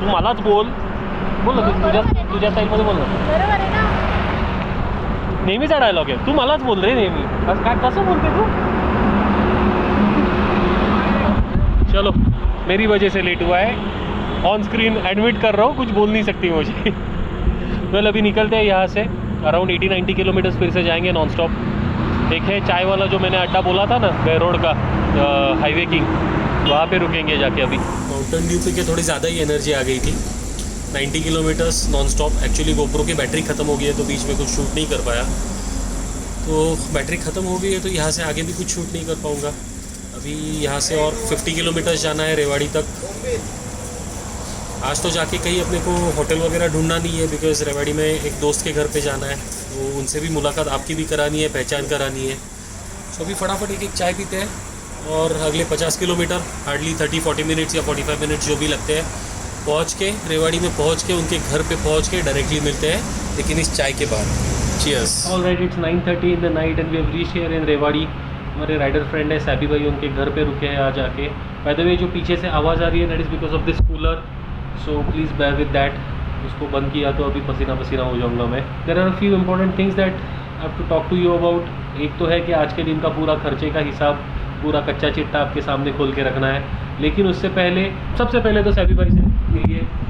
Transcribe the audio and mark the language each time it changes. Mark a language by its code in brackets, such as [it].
[mr] तू मलाच बोल ना, तुझ्या स्टाईलमध्ये बोल ना। बरोबर आहे ना? नेहमीचा डायलॉग आहे, तू मलाच बोल रे नेहमी। काय कसं बोलते तू? [hi] चलो मेरी वजह से लेट हुआ है, ऑन स्क्रीन एडमिट कर रहा हूँ, कुछ बोल नहीं सकती मुझे। वेल अभी निकलते हैं यहाँ से, अराउंड 80-90 किलोमीटर्स फिर से जाएंगे नॉन स्टॉप। एक है चाय वाला जो मैंने अड्डा बोला था ना, बेरोड का हाईवे किंग, वहाँ पे रुकेंगे जाके। अभी माउंटेन ड्यू पे के थोड़ी ज़्यादा ही एनर्जी आ गई थी। 90 kilometres non stop. Actually GoPro की बैटरी ख़त्म हो गई है तो बीच में कुछ शूट नहीं कर पाया, तो बैटरी ख़त्म हो गई है तो यहाँ से आगे भी कुछ शूट नहीं कर पाऊँगा। अभी यहाँ से और 50 किलोमीटर्स जाना है रेवाड़ी तक। आज तो जाके कहीं अपने को होटल वगैरह ढूंढना नहीं है, बिकॉज रेवाड़ी में एक दोस्त के घर पे जाना है, तो उनसे भी मुलाकात आपकी भी करानी है, पहचान करानी है। तो अभी फटाफट एक चाय पीते हैं और अगले 50 किलोमीटर हार्डली 30-40 मिनट्स या 45 मिनट्स जो भी लगते हैं, पहुँच के रेवाड़ी में पहुँच के उनके घर पे पहुँच के डायरेक्टली मिलते हैं, लेकिन इस चाय के बाद। [en] Cheers. All right, it's 9:30 in the night and we have reached here in [hi] Rewari. हमारे राइडर फ्रेंड है सैबी भाई, उनके घर पे रुके हैं आज आके। बाय द वे जो पीछे से आवाज़ आ रही है [en] That is because of this cooler, so please bear with that. [hi] उसको बंद किया तो अभी पसीना पसीना हो जाऊंगा मैं। [en] There are few important things that I have to talk to you about. [hi] एक तो है कि आज के दिन का पूरा खर्चे का हिसाब, पूरा कच्चा चिट्ठा आपके सामने खोल के रखना है, लेकिन उससे पहले सबसे पहले तो सैबी भाई से मिलिए।